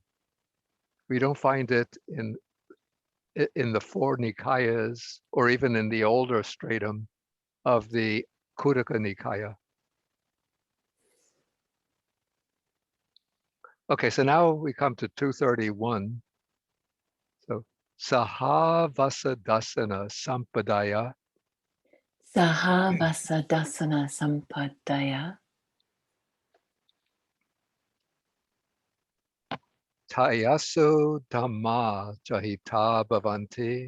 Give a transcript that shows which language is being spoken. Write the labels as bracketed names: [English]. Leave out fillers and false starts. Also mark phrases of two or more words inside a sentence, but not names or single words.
[English] We don't find it in the four Nikayas or even in the older stratum of the Khuddaka Nikaya. Okay, so now we come to 231. [Pali] So Sahavasa-dasana Sampadaya Sahavasa-dasana sampadaya. Tayasu Dhamma Jahita Bhavanti